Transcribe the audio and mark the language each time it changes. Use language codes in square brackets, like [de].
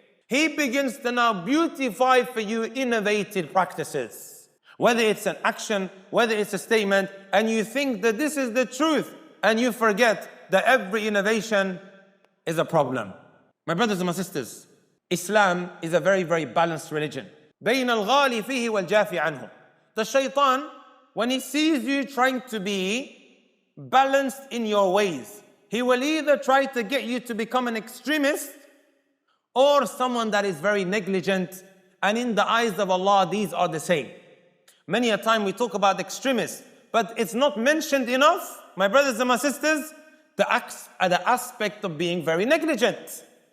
[en] He begins to now beautify for you innovative practices. Whether it's an action, whether it's a statement, and you think that this is the truth, and you forget that every innovation is a problem. My brothers and my sisters, Islam is a very, very balanced religion. [ar] بين الغالي فيه والجافي عنه. [en] The Shaytān, when he sees you trying to be balanced in your ways, he will either try to get you to become an extremist or someone that is very negligent, and in the eyes of Allah, these are the same. Many a time we talk about extremists, but it's not mentioned enough, my brothers and my sisters, the aspect of being very negligent.